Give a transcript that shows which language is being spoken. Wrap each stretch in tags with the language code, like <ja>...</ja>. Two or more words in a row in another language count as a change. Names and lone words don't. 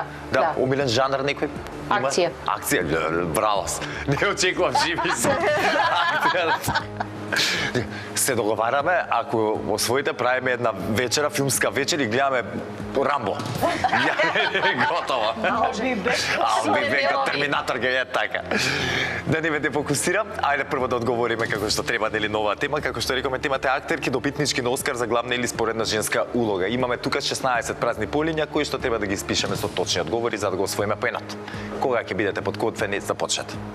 <mk>Да, да. омилен жанр некој? Има? Акција. Акција, браво. Не очекував, живи се. Акција. Се договараме, ако освоите, правиме една вечера, филмска вечер и гледаме Рамбо. Готово.</mk> <en>I'll be back,</en> <mk>Терминатор га е така. Да не ве фокусирам, ајде прво да одговориме како што треба, дали нова тема, како што рекоме, темата е актерки добитнички на Оскар за главна или споредна женска улога. Имаме тука 16 празни полиња кои што треба да ги испишеме со точни одговори за да го освоиме поенот. Кога ќе бидете подготвени, започнете.</mk>